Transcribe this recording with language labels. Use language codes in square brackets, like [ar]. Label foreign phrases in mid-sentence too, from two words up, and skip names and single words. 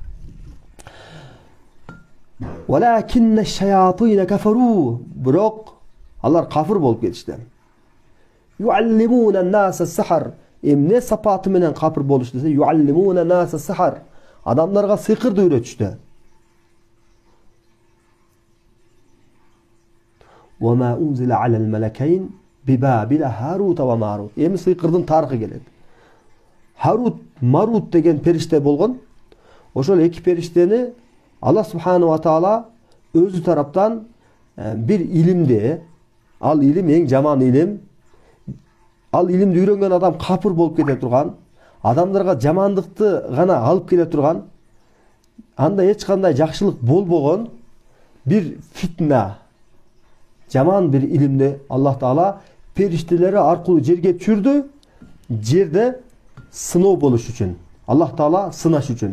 [ar] ولكن الشياطين كفروا. [ky] Бирок алар кафыр болуп кетишти. [ar] يعلمون الناس السحر. [ky] Эмне сапаты менен кафыр болуш десе, [ar] يعلمون الناس السحر. [ky] Адамдарга сыйкырды үйрөтүштү. [ar] وما أنزل على الملكين ببابل هاروت وماروت. [ky] Эми сыйкырдын тарыхы келет. Харут, Марут деген периште болгон. Ошол эки периштени Аллах [ar] سبحانه وتعالى [ky] өзү тараптан бир илимди, ал илим эң жаман илим. Ал илимди үйрөнгөн адам капыр болуп кете турган, адамдарга жамандыкты гана алып келе турган, анда эч кандай жакшылык болбогон бир фитна, жаман бир илимди Аллах таала периштелери аркылуу жерге түшүрдү, жерде сыноо болуш үчүн, Аллах таала сынаш үчүн.